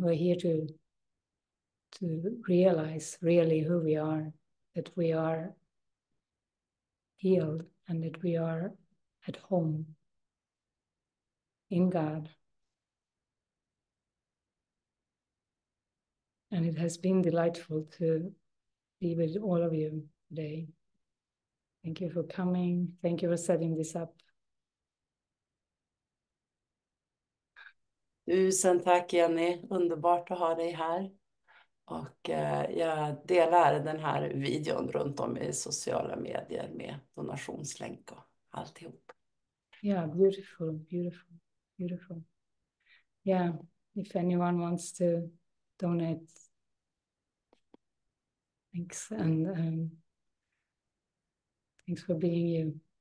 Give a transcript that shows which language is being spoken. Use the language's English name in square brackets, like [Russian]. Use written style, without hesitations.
[English] We're here to realize really who we are, that we are healed and that we are at home in God. And it has been delightful to be with all of you today. Thank you for coming. Thank you for setting this up. [Swedish] Tusen tack Jenny, underbart att ha dig här. Och jag delar den här videon runt om i sociala medier med donationslänk och alltihop. [English] Yeah, beautiful, beautiful, beautiful. Yeah, if anyone wants to donate, thanks, and thanks for being you.